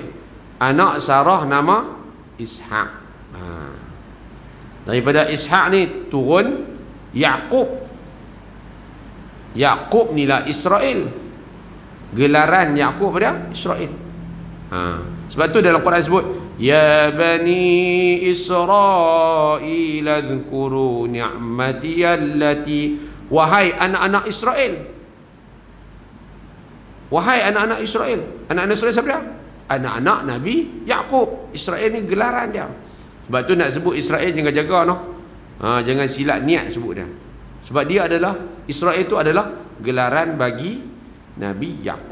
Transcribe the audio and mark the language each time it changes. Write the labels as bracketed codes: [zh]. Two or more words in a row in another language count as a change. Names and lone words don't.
[ms] Anak Sarah nama Ishaq. Daripada Ishaq ni turun Yaqub. Yaqub ni lah Israel. Gelaran Yaqub pada Israel. Sebab tu dalam Quran sebut [ar] يا بني إسرائيل اذكروا نعمتي التي, [ms] wahai anak-anak Israel. Wahai anak-anak Israel. Anak-anak Israel siapa dia? Anak-anak Nabi Yaqub. Israel ni gelaran dia. Sebab tu nak sebut Israel jangan jaga noh. Jangan silap niat sebut dia. Sebab dia adalah, Israel tu adalah gelaran bagi Nabi Yaqub.